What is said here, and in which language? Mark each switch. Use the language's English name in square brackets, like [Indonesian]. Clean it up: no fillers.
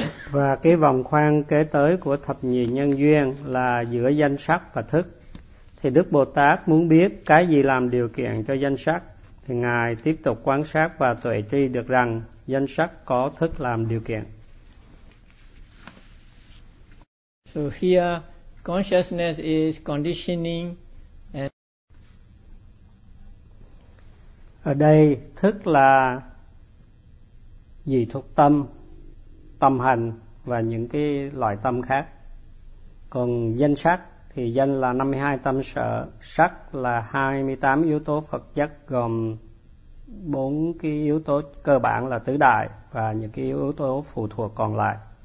[Vietnamese] Và cái vòng khoan kế tới của thập nhị nhân duyên là giữa danh sắc và thức. Thì Đức Bồ Tát muốn biết cái gì làm điều kiện cho danh sắc, thì Ngài tiếp tục quan sát và tuệ tri được rằng danh sắc có thức làm điều kiện. [English] So here, consciousness is conditioning. [Vietnamese] Ở đây thức là dị thuộc tâm, tâm hành và những cái loại tâm khác. Còn danh sắc thì danh là 52 tâm sở, sắc là 28 yếu tố Phật giác, gồm 4 cái yếu tố cơ bản là tứ đại và những cái yếu tố phụ thuộc còn lại.